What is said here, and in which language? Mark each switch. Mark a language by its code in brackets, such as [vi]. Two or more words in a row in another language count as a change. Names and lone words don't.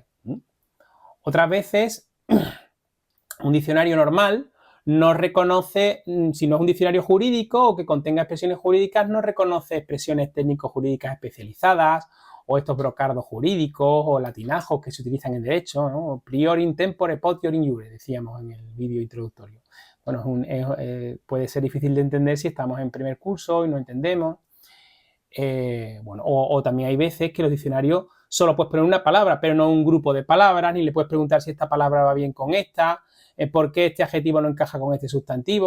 [es] Otras veces, un diccionario normal no reconoce, si no es un diccionario jurídico o que contenga expresiones jurídicas, no reconoce expresiones técnico-jurídicas especializadas o estos brocardos jurídicos o latinajos que se utilizan en derecho, ¿no? [la] Prior in tempore potior in iure, [es] decíamos en el vídeo introductorio. Bueno, puede ser difícil de entender si estamos en primer curso y no entendemos. Bueno, o también hay veces que los diccionarios solo puedes poner una palabra, pero no un grupo de palabras, ni le puedes preguntar si esta palabra va bien con esta, por qué este adjetivo no encaja con este sustantivo.